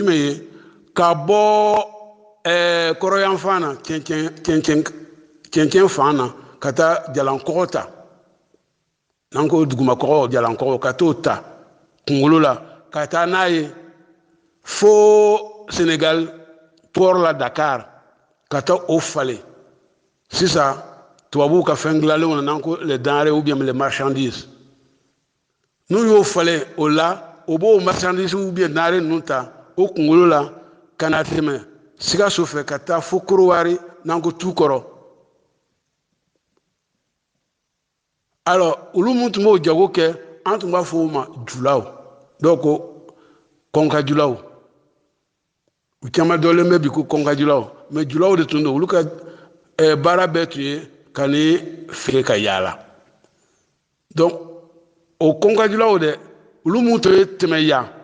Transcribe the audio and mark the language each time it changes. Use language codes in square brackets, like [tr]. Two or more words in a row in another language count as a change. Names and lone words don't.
[bm] jumɛn ye ka bɔ kɔrɔyanfan na cɛncɛn fan na ka taa jalankɔgɔ ta n'an ko dugumakɔgɔ jalankɔgɔ ka t'o ta kunkolo la ka taa n'a ye fo Sénégal port la Dakar ka taa o falen sisan tubabuw ka fɛn dilanlenw na n'an ko [fr] les denrées ou bien les marchandises [bm] n'u y'o falen o la o b'o [fr] marchandises ou bien denrées [bm] ninnu ta o kunkolo la ka na tɛmɛ Sikaso fɛ ka taa fo Korowari n'an ko Tukɔrɔ alors olu mun tun b'o jago kɛ an tun b'a fɔ o ma julaw dɔw ko kɔnkajulaw u caman dɔlen bɛ bi ko kɔnkajulaw mais julaw de tun don olu ka baara bɛɛ tun ye ka ni feere ka yaala donc o kɔnkajulaw dɛ olu mun tun ye tɛmɛ yan